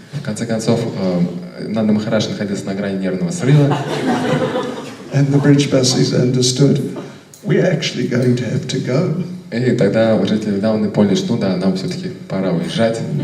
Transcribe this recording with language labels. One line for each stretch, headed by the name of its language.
Russian: В конце концов, Нанда Махарадж находился на грани нервного срыва.
English: and the Brijbasis understood, we're actually going to have to go.
Russian: И тогда жители Вриндаваны поняли, что да, нам все-таки пора уезжать.